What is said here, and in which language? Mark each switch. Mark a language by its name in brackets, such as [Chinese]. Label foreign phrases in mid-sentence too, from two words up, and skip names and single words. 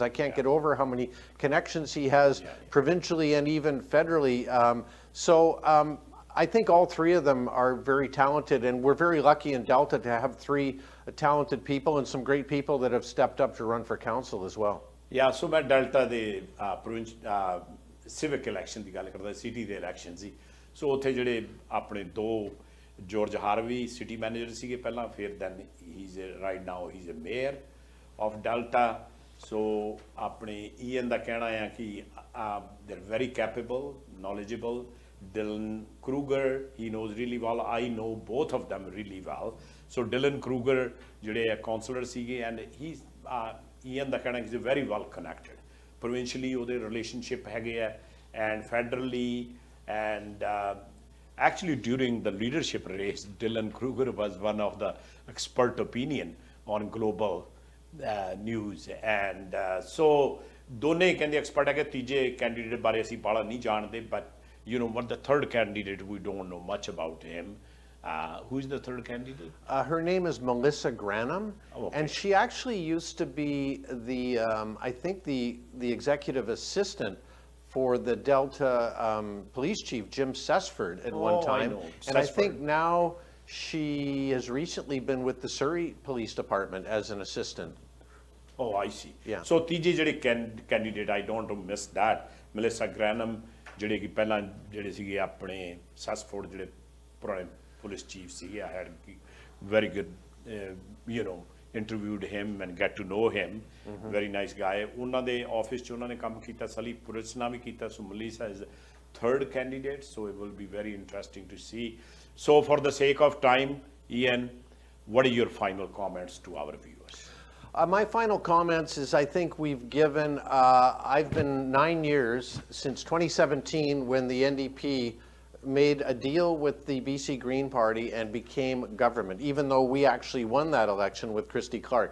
[English] I can't get over how many connections he has provincially and even federally. I think all 3 of them are very talented, and we're very lucky in Delta to have 3 talented people and some great people that have stepped up to run for council as well. Yeah, so [Punjabi] ਮੈਂ Delta ਦੇ [English] civic election [Punjabi] ਦੀ ਗੱਲ ਕਰਦਾ, city ਦੇ election ਸੀ। ਸੋ ਉੱਥੇ ਜਿਹੜੇ ਆਪਣੇ 2 ਜੋਰਜ ਹਾਰਵੀ [English] city manager [Punjabi] ਸੀਗੇ ਪਹਿਲਾਂ, ਫਿਰ [English] then right now he is a mayor of Delta. [Punjabi] ਸੋ ਆਪਣੇ ਈਐਨ ਦਾ ਕਹਿਣਾ ਆ ਕਿ [English] they are very capable, [Punjabi] knowledgeable. [English] Dylan Kruger, he knows really well. I know both of them really well. [Punjabi] So Dylan Kruger ਜਿਹੜੇ ਕਾਉਂਸਲਰ ਸੀਗੇ, [English] and he's [Punjabi] ਈਐਨ ਦਾ ਕਹਿਣਾ [English] is very well connected. [Punjabi] Provincially ਉਹਦੇ relationship ਹੈਗੇ ਆ, [English] and federally, and actually during the leadership race, Dylan Kruger was one of the expert opinion on global news, and so [Punjabi] ਦੋਨੇ ਕਹਿੰਦੇ expert ਹੈਗੇ। ਤੀਜੇ candidate ਬਾਰੇ ਅਸੀਂ ਬਾਲਾ ਨਹੀਂ ਜਾਣਦੇ, [English] but what the third candidate, we don't know much about him. Who's the third candidate? Her name is Melissa Granum, and she actually used to be I think the executive assistant for the Delta police chief, Jim Sesford, at one time. And I think now she has recently been with the Surrey Police Department as an assistant. Oh, I see. Yeah. So [Punjabi] ਤੀਜੇ ਜਿਹੜੇ [English] candidate, I don't miss that, Melissa Granum, [Punjabi] ਜਿਹੜੇ ਕਿ ਪਹਿਲਾਂ ਜਿਹੜੇ ਸੀਗੇ ਆਪਣੇ ਸੈਸਫੋਰਡ ਜਿਹੜੇ ਪੁਰਾਣੇ [English] police chief [Punjabi] ਸੀਗੇ। [English] I had very good, interviewed him and get to know him. Very nice guy. [Punjabi] ਉਹਨਾਂ ਦੇ ਆਫਿਸ 'ਚ ਉਹਨਾਂ ਨੇ ਕੰਮ ਕੀਤਾ, ਸਲੀ ਪੁਲਿਸ ਨਾਲ ਵੀ ਕੀਤਾ। [English] So Melissa is the third candidate, so it will be very interesting to see. So for the sake of time, Ian, what are your final comments to our viewers? My final comments is I think we've given, I've been 9 years since 2017 when the NDP made a deal with the BC Green Party and became government, even though we actually won that election with Christy Clark.